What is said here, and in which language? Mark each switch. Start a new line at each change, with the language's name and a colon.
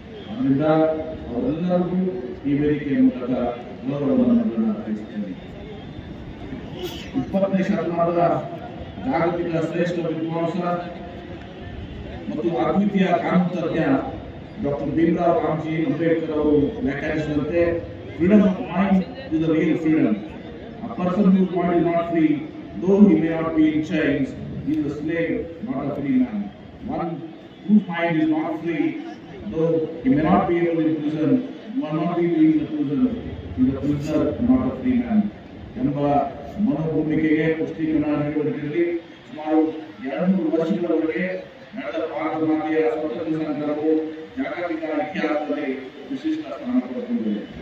Kannada: ಅದರಿಂದ ಅವರೆಲ್ಲರಿಗೂ ಈ ವೇದಿಕೆಯ ಮೂಲಕ ಗೌರವವನ್ನು ಅರ್ಪಿಸುತ್ತೇನೆ. 20ನೇ ಶತಮಾನದ ಜಾಗತಿಕ ಶ್ರೇಷ್ಠ ವಿದ್ವಾಂಸ ಮತ್ತು ಅದ್ವಿತೀಯ ಕಾನೂನು ಡಾಕ್ಟರ್ ಭೀಮರಾವ್ ರಾಮ್ಜಿ ಅಂಬೇಡ್ಕರ್ ಅವರು ವ್ಯಾಖ್ಯಾನಿಸಿದಂತೆ,
English: Freedom of mind is the real freedom. A person whose mind is not free, though he may not be in chains, he is a slave, not a free man. One whose mind is not free, though he may not be able in prison, will not be in the prison, he is a prisoner, not a free man.
Kannada: ಎಂಬ ಮನೋಭೂಮಿಕೆಗೆ ಪುಷ್ಟೀಕರಣ ನೀಡುವುದರಲ್ಲಿ ಸುಮಾರು 200 ವರ್ಷಗಳವರೆಗೆ ನಡೆದ ಭಾರತ ಮಾತೆಯ ಸ್ವಾತಂತ್ರ್ಯ ಸಂಗ್ರಾಮವು ಜಾಗತಿಕ ಇತಿಹಾಸದಲ್ಲಿ ವಿಶಿಷ್ಟ ಸ್ಥಾನ ಪಡೆದುಕೊಂಡಿದೆ.